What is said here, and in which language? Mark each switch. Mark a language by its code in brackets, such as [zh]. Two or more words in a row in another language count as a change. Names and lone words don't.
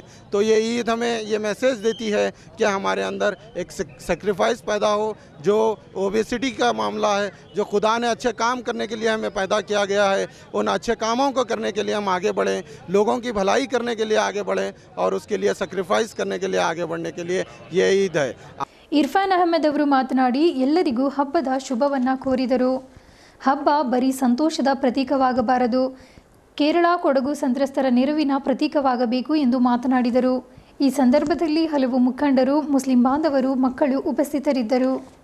[hi] तो ये ईद हमें ये मैसेज देती है कि हमारे अंदर एक सेक्रीफाइस पैदा हो. जो ओबेसिटी का मामला है, जो खुदा ने अच्छे काम करने के लिए हमें पैदा किया गया है, उन अच्छे कामों को करने के लिए हम आगे बढ़ें, लोगों की भलाई करने के लिए आगे बढ़ें और उसके लिए सेक्रीफाइस करने के लिए आगे बढ़ने के लिए ये ईद है. [kn] ಇರ್ಫಾನ್ ಅಹಮದ್ ಅವರು ಮಾತನಾಡಿ ಎಲ್ಲರಿಗೂ ಹಬ್ಬದ ಶುಭವನ್ನು ಕೋರಿದರು. ಹಬ್ಬ ಬರೀ ಸಂತೋಷದ ಪ್ರತೀಕವಾಗಬಾರದು, ಕೇರಳ ಕೊಡಗು ಸಂತ್ರಸ್ತರ ನೆರವಿನ ಪ್ರತೀಕವಾಗಬೇಕು ಎಂದು ಮಾತನಾಡಿದರು. ಈ ಸಂದರ್ಭದಲ್ಲಿ ಹಲವು ಮುಖಂಡರು, ಮುಸ್ಲಿಂ ಬಾಂಧವರು, ಮಕ್ಕಳು ಉಪಸ್ಥಿತರಿದ್ದರು.